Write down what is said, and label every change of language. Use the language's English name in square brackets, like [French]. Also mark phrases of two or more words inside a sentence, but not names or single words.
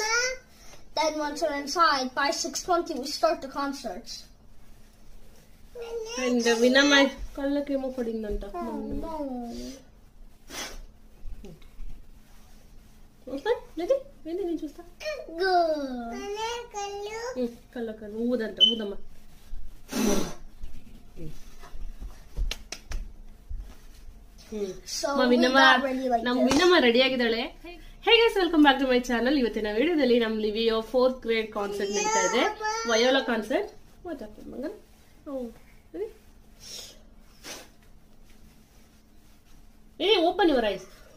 [English] Then once we're inside, by 6:20 we start the concerts. [Telugu] And వినమ్మ కళ్ళకేమో పడిందంట. [English] No. Okay, ready? Ready [Telugu] ని చూస్తా. [English] Good. [Telugu] Kallu ఊదంట ఊదమ్మ. [English] So [Kannada] ನಮ್ ವಿನಮ್ಮ ರೆಡಿ ಆಗಿದ್ದಾಳೆ. [English] hey guys, welcome back to my channel. [Kannada] ಇವತ್ತಿನ ವಿಡಿಯೋದಲ್ಲಿ ನಮ್ ಲಿವಿಯೋ [English] 4th grade concert [Kannada] ನಡೀತಾ ಇದೆ, [English] viola concert. ಮಂಗನ್ open your eyes.